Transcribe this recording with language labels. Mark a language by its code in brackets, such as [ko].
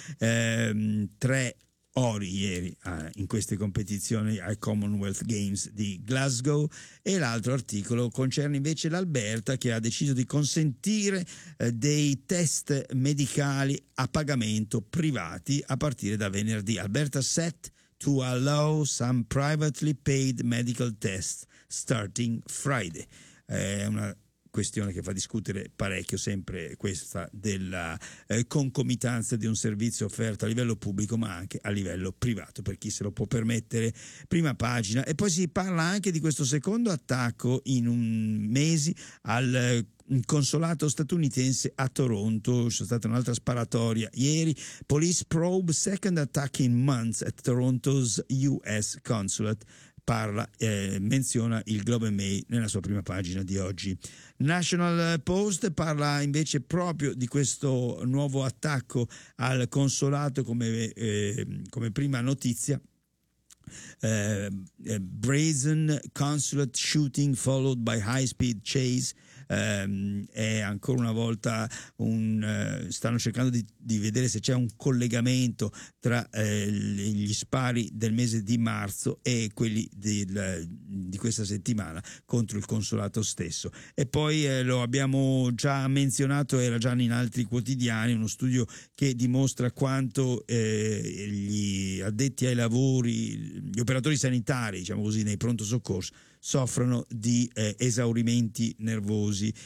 [it] Tre ori ieri in queste competizioni ai Commonwealth Games di Glasgow. E l'altro articolo concerne invece l'Alberta, che ha deciso di consentire dei test medicali a pagamento privati a partire da venerdì. [en] Alberta set to allow some privately paid medical tests starting Friday. [it] Una questione che fa discutere parecchio, sempre questa della concomitanza di un servizio offerto a livello pubblico ma anche a livello privato, per chi se lo può permettere. Prima pagina. E poi si parla anche di questo secondo attacco in un mese al consolato statunitense a Toronto. C'è stata un'altra sparatoria ieri. [en] Police probe second attack in months at Toronto's US consulate. [it] Menziona il Globe and Mail nella sua prima pagina di oggi. National Post parla invece proprio di questo nuovo attacco al consolato come prima notizia. [en] Brazen consulate shooting followed by high speed chase. [it] È ancora una volta stanno cercando di vedere se c'è un collegamento tra gli spari del mese di marzo e quelli di questa settimana contro il consolato stesso. E poi lo abbiamo già menzionato, era già in altri quotidiani, uno studio che dimostra quanto gli addetti ai lavori, gli operatori sanitari, diciamo così, nei pronto soccorso soffrono di esaurimenti nervosi.